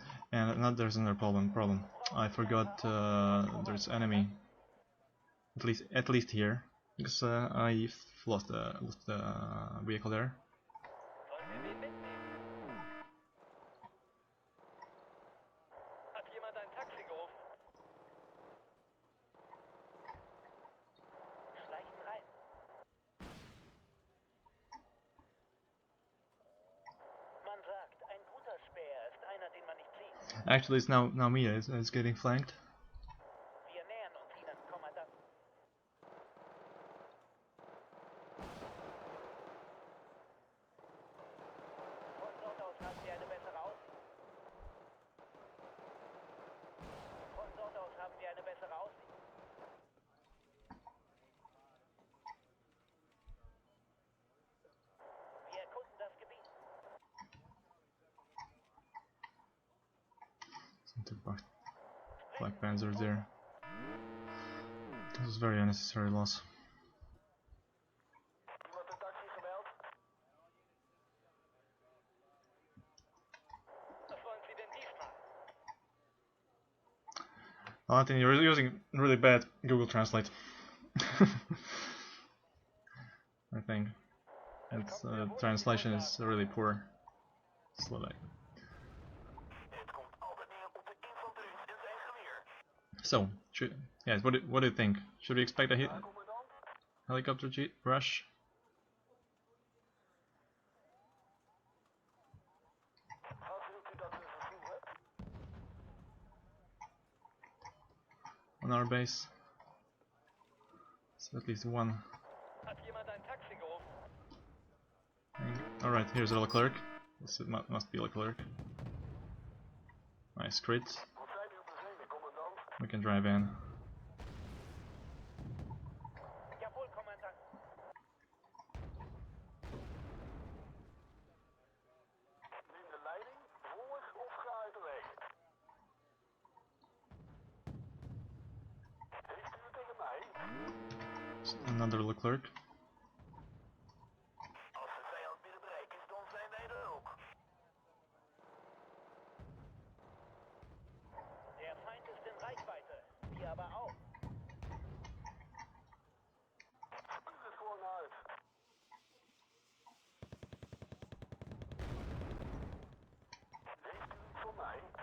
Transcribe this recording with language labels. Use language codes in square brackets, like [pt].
[en] And there's another problem. I forgot there's enemy. At least here. Because I lost the vehicle there. [de] Sollen wir wen mitnehmen? Hat jemand ein Taxi gerufen? Schleichen rein. Man sagt, ein guter Späher ist einer, den man nicht sieht. [en] Actually, it's now Mia is getting flanked. [de] Wir nähern uns ihnen, Kommandant. Von dort aus haben wir eine bessere Aussicht. Von dort aus haben wir eine bessere Aussicht. Wir erkunden das Gebiet. [en] Some Black Panzers there. This is very unnecessary loss. [nl] Wordt de taxi gebeld? [de] Was wollen Sie denn diesmal? [en] Oh, I think you're using really bad Google Translate. I think its translation is really poor. Slovak. [nl] Het komt altijd neer op de infanterist en zijn geweer. [en] So, yes, what do you think? Should we expect a helicopter rush? [nl] Wat wilt u dat we vervoeren? [en] On our base? So at least one. [de] Hat jemand ein Taxi gerufen? [en] Alright, here's a Leclerc. This must be Leclerc. Nice crit. [nl] Wat zijn uw bevelen, commandant? [en] We can drive in. [de] Jawohl, Kommandant. [nl] Neem de leiding, voor of ga uit de weg. Heeft u het tegen mij? [en] Another Leclerc. [nl] Als de vijand binnen bereik is, dan zijn wij er ook. [de] Der Feind ist in Reichweite. Wir aber auch. [nl] Spuug het gewoon uit. Heeft u iets voor mij?